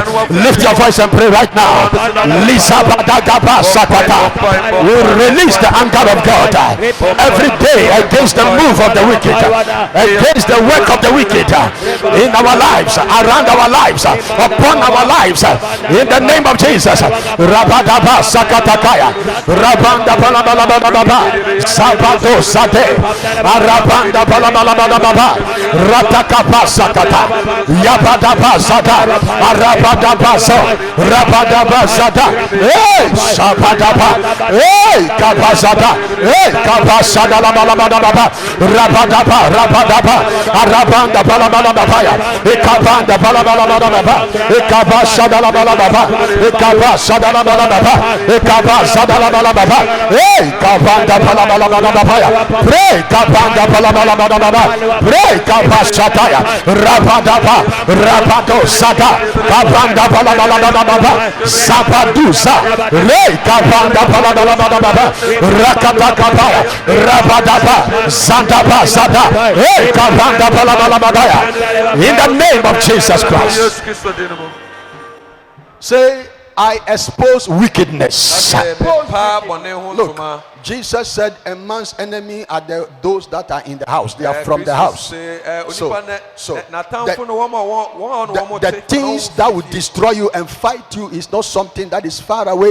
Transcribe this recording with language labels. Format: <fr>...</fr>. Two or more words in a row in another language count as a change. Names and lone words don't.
<en>Lift your voice and pray right now. We release the anger of God every day against the move of the wicked, against the work of the wicked in our lives, around our lives, upon our lives, in the name of Jesus. Rabadaba Sakatakaya, Rabanda Balabalababa, Sabado Sade, Arabanda Balabalababa, Ratakapa Sakata, Yabadaba Sada, Arabadaba So, Rabadaba Sada, hey, Sabadaba, hey, Kabazada, hey, Kabasada Labalababa, Rabadaba, Rabadaba, Arabanda Balabalababa, Ekabanda Balabalababa, Ekabashada Labalababa, Ekabashada Labalababa, Ekabashada Labalababa, hey, Kabanda Balabalababa, pray, Kabanda Balabalababa, pray, Kabashataya, Rabadaba, Rabado Sada, Kabanda Balabalababa, Sabadusa, Rey Kabanda Balabalababa, Rakatakaba, Rabadaba, Sandaba Sada, Hey Kabanda Balabalababa, in the name of Jesus Christ. Say, I expose wickedness. Look, Jesus said, a man's enemy are those that are in the house. They are from the house. So the things that will destroy you and fight you is not something that is far away.</en>